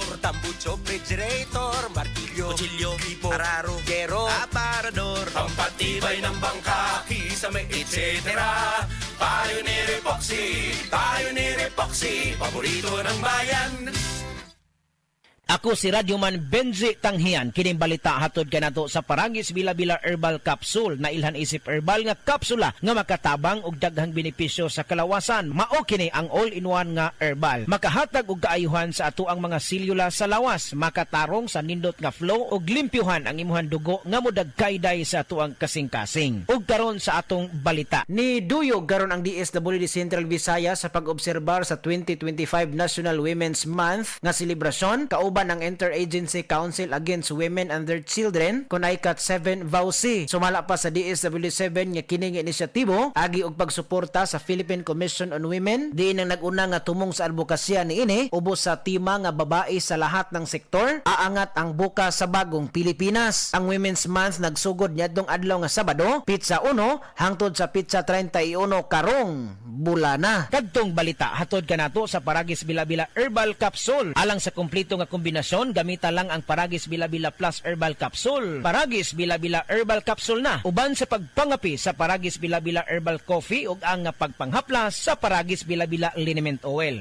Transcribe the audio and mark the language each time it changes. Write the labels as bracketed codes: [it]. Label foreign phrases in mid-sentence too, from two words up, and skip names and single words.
[tl] Tambucho, refrigerator, martilyo, Kutsilyo, hipo, araro, gero, aparador, pampatibay ng bangka, kisame, etc. Pioneer Epoxy, paborito ng bayan. [ceb] Ako si Radyoman Benji Tanghian, kining balita hatod kanato sa Paragis Bila-Bila Herbal Capsule na ilhan isip herbal nga kapsula nga makatabang og daghang benepisyo sa kalawasan. Mao kini ang all-in-one nga herbal. Makahatag og kaayuhan sa ato ang mga selula sa lawas, makatarong sa nindot nga flow og limpyuhan ang imuhang dugo nga modagkayday sa ato ang kasing-kasing. Ug karon sa atong balita. Ni duyog karon ang DSWD Central Visayas sa pag-obserbar sa 2025 National Women's Month nga selebrasyon kauban ang Interagency Council Against Women and Their Children kunaykat 7 Vauci. Sumala pa sa DSWD-7 nga kining inisyatibo agi og pagsuporta sa Philippine Commission on Women diin ang nag-una nga tumong sa advokasya niini ubos sa tema nga [tl] babae sa lahat ng sektor aangat ang bukas sa bagong Pilipinas. [ceb] Ang Women's Month nagsugod niadtong adlaw nga Sabado, Pitsa 1 hangtod sa Pitsa 31 karong bulana. Kadtong balita hatod kanato sa Paragis Bila-Bila Herbal Capsule. Alang sa kumpleto nga kombinasyon, gamita lang ang Paragis Bila-Bila Plus Herbal Capsule. Paragis Bila-Bila Herbal Capsule na. Uban sa pagpangapi sa Paragis Bila-Bila Herbal Coffee ug ang pagpanghaplas sa Paragis Bila-Bila Liniment Oil.